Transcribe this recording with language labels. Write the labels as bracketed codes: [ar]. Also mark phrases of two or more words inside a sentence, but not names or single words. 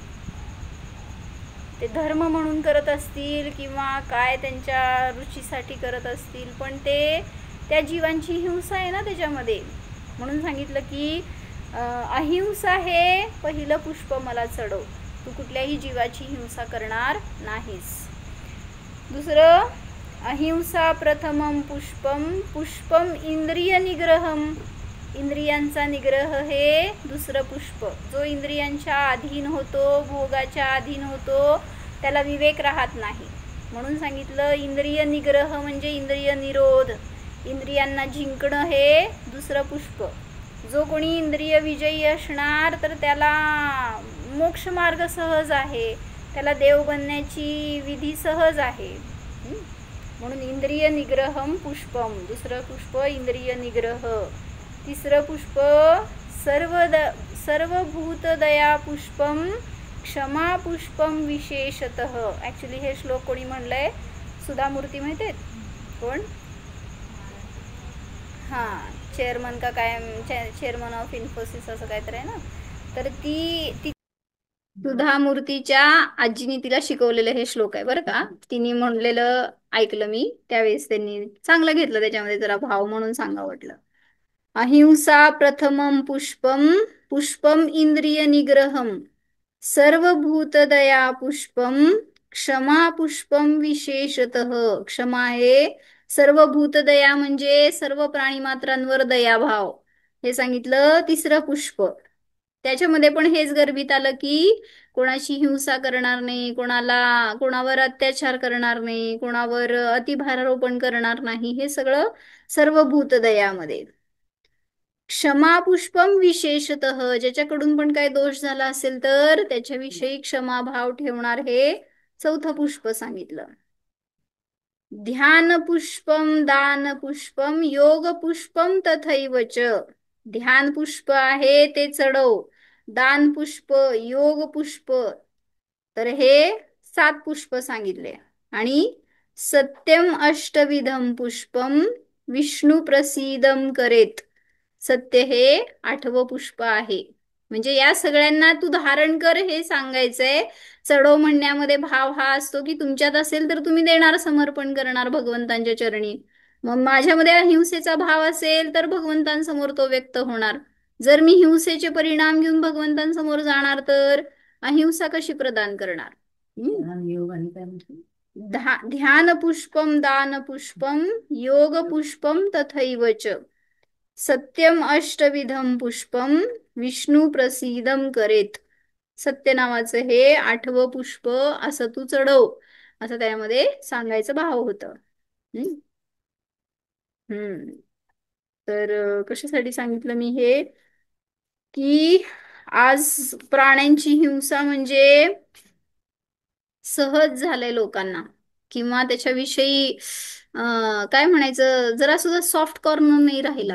[mr] ते धर्म म्हणून करत असतील किंवा काय त्यांच्या रुचीसाठी करत असतील, पण ते त्या जीवांची हिंसा आहे ना त्याच्यामध्ये. म्हणून सांगितलं की अहिंसा हे पहिलं पुष्प मला चढव. तू कुठल्याही जीवाची हिंसा करणार नाहीस. [sa] दुसरं अहिंसा प्रथमम पुष्पम पुष्पम इंद्रिय निग्रहम. [mr] इंद्रियांचा निग्रह हे दुसरं पुष्प. जो इंद्रियांच्या अधीन होतो, भोगाच्या अधीन होतो, त्याला विवेक राहत नाही. म्हणून सांगितलं इंद्रिय निग्रह म्हणजे इंद्रिय निरोध. इंद्रियांना जिंकणं हे दुसरं पुष्प. जो कोणी इंद्रिय विजयी असणार तर त्याला मोक्ष मार्ग सहज आहे, त्याला देव बनण्याची विधी सहज आहे. [sa] म्हणून इंद्रिय निग्रहम पुष्पम. [mr] दुसरं पुष्प इंद्रिय निग्रह. तिसरं पुष्प [sa] सर्वभूतदया पुष्पम क्षमा पुष्पम विशेषतः. [mr] ॲक्च्युली हे श्लोक कोणी म्हणलंय? सुधामूर्ती माहिती आहेत कोण? हां, चेअरमन का काय, [en] chairman of Infosys [mr] असं काहीतरी आहे ना. तर ती सुधामूर्तीच्या आजीने तिला शिकवलेलं हे श्लोक आहे बरं का. तिने म्हणलेलं ऐकलं मी त्यावेळेस. त्यांनी चांगलं घेतलं त्याच्यामध्ये जरा भाव, म्हणून सांगा वाटलं. [sa] अहिंसा प्रथमम पुष्पम पुष्पम इंद्रिय निग्रहम सर्वभूतदया पुष्पम क्षमा पुष्पम विशेषतः. [mr] क्षमा हे सर्वभूतदया म्हणजे सर्व प्राणीमात्रांवर दयाभाव, हे सांगितलं तिसरं पुष्प. त्याच्यामध्ये पण हेच गर्भित आलं की कोणाची हिंसा करणार नाही, कोणावर अत्याचार करणार नाही, कोणावर अतिभारारोपण करणार नाही, हे सगळं सर्वभूतदयामध्ये. [sa] क्षमा पुष्पम विशेषतः. [mr] ज्याच्याकडून पण काही दोष झाला असेल तर त्याच्याविषयी क्षमाभाव ठेवणार, हे चौथं पुष्प सांगितलं. [sa] ध्यान पुष्पम दान पुष्पम योग पुष्पम तथैवच. [mr] ध्यान पुष्प आहे ते चढव, दान पुष्प, योग पुष्प, तर हे 7 पुष्प सांगितले. [sa] आणि सत्यम अष्टविधम पुष्पम विष्णू प्रसीदम करेत. [mr] सत्य हे 8वं पुष्प आहे. म्हणजे या सगळ्यांना तू धारण कर हे सांगायचंय. चढव म्हणण्यामध्ये भाव हा असतो की तुमच्यात असेल तर तुम्ही देणार, समर्पण करणार भगवंतांच्या चरणी. मग माझ्यामध्ये अहिंसेचा भाव असेल तर भगवंतांसमोर तो व्यक्त होणार. जर मी हिंसेचे परिणाम घेऊन भगवंतांसमोर जाणार तर अहिंसा कशी प्रदान करणार? [sa] ध्यान पुष्पम दान पुष्पम योग पुष्पम तथैवच सत्यम अष्टविधम पुष्पम विष्णू प्रसीदम करेत. [mr] सत्य नावाचं हे 8वं पुष्प असं तू चढव, असं त्यामध्ये सांगायचं भाव होतं. तर कशासाठी सांगितलं मी हे? की आज प्राण्यांची हिंसा म्हणजे सहज झालंय लोकांना, किंवा त्याच्याविषयी काय म्हणायचं, जरा सुद्धा [en] soft corner [mr] नाही राहिला.